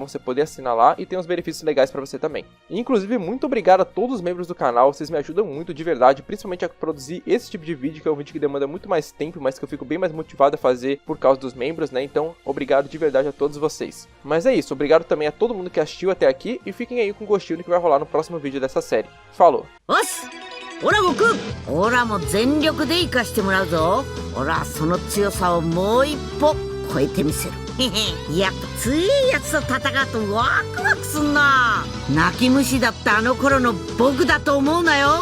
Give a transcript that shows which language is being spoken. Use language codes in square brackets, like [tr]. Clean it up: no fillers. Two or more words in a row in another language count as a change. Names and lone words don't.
[pt] Você poder assinar lá e tem uns benefícios legais para você também. E, inclusive, muito obrigado a todos os membros do canal, vocês me ajudam muito de verdade, principalmente a produzir esse tipo de vídeo, que é um vídeo que demanda muito mais tempo, mas que eu fico bem mais motivado a fazer por causa dos membros, né? Então, obrigado de verdade a todos vocês. Mas é isso, obrigado também a todo mundo que assistiu até aqui e fiquem aí com o gostinho do que vai rolar no próximo vídeo dessa série. Falou! [ja] オラ悟空オラも全力で生かしてもらうぞ。オラその強さをもう一歩超えてみせる。やっぱ強いやつと戦うとワクワクすんな。泣き虫だったあの頃の僕だと思うなよ。